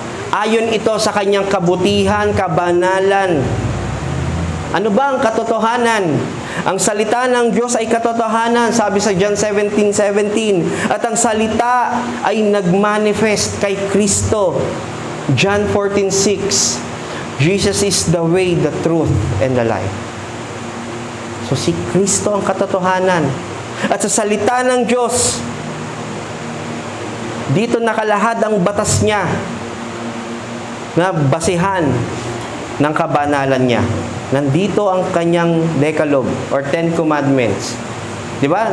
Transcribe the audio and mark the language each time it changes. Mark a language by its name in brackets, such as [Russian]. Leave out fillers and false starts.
[Filipino] Ayon ito sa kanyang kabutihan, kabanalan. Ano ba ang katotohanan? Ang salita ng Diyos ay katotohanan, sabi sa John 17:17. At ang salita ay nagmanifest kay Kristo. John 14:6. [English] Jesus is the way, the truth, and the life. [Filipino] So si Kristo ang katotohanan. At sa salita ng Diyos, dito nakalahad ang batas niya na basihan ng kabanalan niya. Nandito ang kanyang Decalogue or 10 Commandments. Di ba?